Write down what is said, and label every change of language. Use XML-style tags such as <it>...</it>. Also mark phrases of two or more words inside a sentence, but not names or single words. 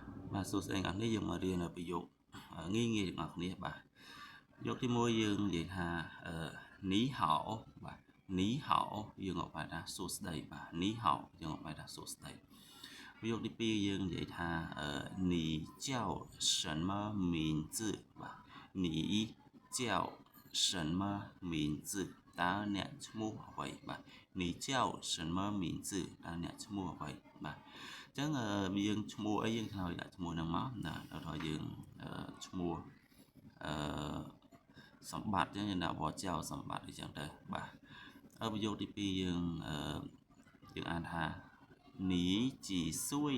<km>បាទសួស្តីអ្នកនេះយើងមករៀនប្រយោគងាយៗទាំងអស់គ្នាបាទប្រយោគទី1យើងនិយាយថានី ហៅបាទ</km> <zh>你好</zh> <km>យើងអត់បែរថាសួស្តីបាទ</km> <zh>你好</zh> <km>យើងអត់បែរថាសួស្តីប្រយោគទី2យើងនិយាយថា</km> <zh>你叫什么名字</zh> <km>បាទ</km> <zh>你叫什么名字</zh> <km>តើអ្នកឈ្មោះអ្វីបាទ</km> <zh>你叫什么名字</zh> <km>តើអ្នកឈ្មោះអ្វីបាទអញ្ចឹងយើងឈ្មោះអីយើងត្រូវដាក់ឈ្មោះហ្នឹងមកណាដល់ថាយើងឈ្មោះ សម្បត្តិអញ្ចឹងយើងដាក់វចោសម្បត្តិអីចឹងទៅបាទប្រយោគទី2យើងអានថា</km> <zh>你几岁了</zh>